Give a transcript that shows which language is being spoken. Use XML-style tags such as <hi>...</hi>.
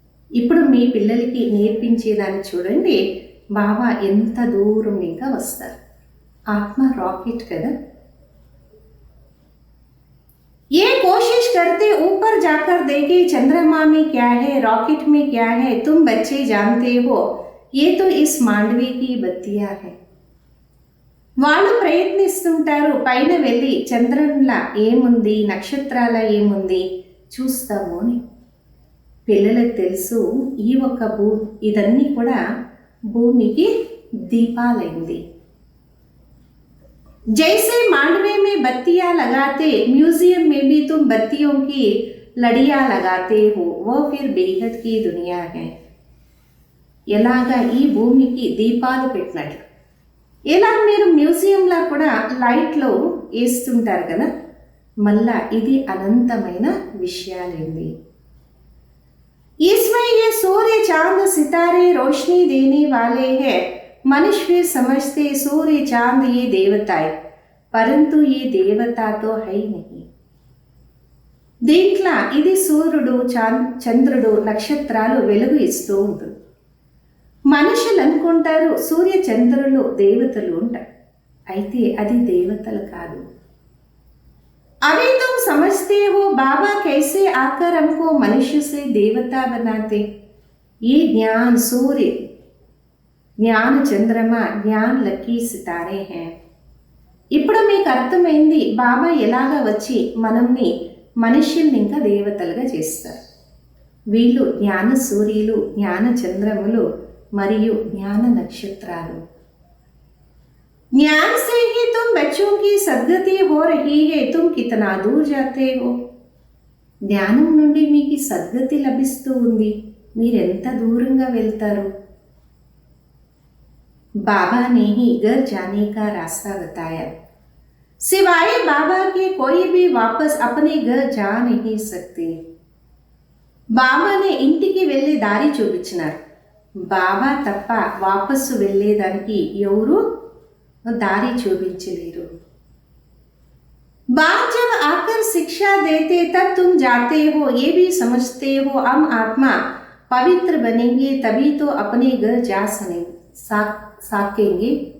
<te>ఇప్పుడు మీ పిల్లలకి నేర్పించేదాన్ని చూడండి, బాబా ఎంత దూరం ఇంకా వస్తారు. ఆత్మ రాకెట్ కదా.</te> <hi>ये कोशिश करते ऊपर जाकर देखे चंद्रमा में क्या है, रॉकेट में क्या है. तुम बच्चे जानते हो ये तो इस मांडवी की बत्तियां है.</hi> <te>వాళ్ళు ప్రయత్నిస్తుంటారు పైన వెళ్ళి చంద్రునిలా ఏముంది, నక్షత్రాల ఏముంది చూస్తాము అని. పిల్లలకు తెలుసు ఈ ఒక్క ఇదన్నీ కూడా భూమికి దీపాలైంది.</te> <hi>जैसे मांडवे में बत्तियां लगाते, म्यूजियम में भी तुम बत्तियों की लड़ियां लगाते हो, वो फिर बेहद की दुनिया है.</hi> <te>ఎలాగా ఈ భూమికి దీపాలు పెట్టినట్లు, ఎలా మీరు మ్యూజియంలా కూడా లైట్లో వేస్తుంటారు కదా, మళ్ళా ఇది అనంతమైన విషయాలేంది.</te> <hi>इसमें ये सूर्य चांद सितारे रोशनी देने वाले हैं. मनुष्य समझते सूर्य चांद ये देवता है, परंतु ये देवता तो है ही नहीं.</hi> <te>దీంట్లో ఇది సూర్యుడు చంద్రుడు నక్షత్రాలు వెలుగు ఇస్తూ ఉంటుంది. మనుషులు అనుకుంటారు సూర్య చంద్రులు దేవతలు ఉంటారు, అయితే అది దేవతలు కాదు.</te> <hi>अभी तुम समझते हो बाबा कैसे आकर हमको मनुष्य से देवता बनाते. ये ज्ञान सूर्य, ज्ञान चंद्रमा, ज्ञान लकी सितारे हैं.</hi> <te>ఇప్పుడు మీకు అర్థమైంది బాబా ఎలాగా వచ్చి మనల్ని మనుష్యుల్ని ఇంకా దేవతలుగా చేస్తారు. వీళ్ళు జ్ఞాన సూర్యులు, జ్ఞాన చంద్రములు మరియు జ్ఞాన నక్షత్రాలు.</te> <hi>ज्ञान से ही तुम बच्चों की सद्गति हो रही है, तुम कितना दूर जाते हो.</hi> <te>జ్ఞానం నుండి మీకు సద్గతి లభిస్తూ ఉంది, మీరెంత దూరంగా వెళ్తారు.</te> <hi>बाबा ने ही घर जाने का रास्ता बताया. सिवाय बाबा के कोई भी वापस अपने घर जा नहीं सकते.</hi> <te>బాబానే ఇంటికి వెళ్ళే దారి చూపించినారు. బాబా తప్ప వాపసు వెళ్ళేదానికి ఎవరు दारी చూపించలేరు.</te> <hi>बाप जब आकर शिक्षा देते तब तुम जाते हो, ये भी समझते हो हम आत्मा पवित्र बनेंगे तभी तो अपने घर जा सकेंगे.</hi>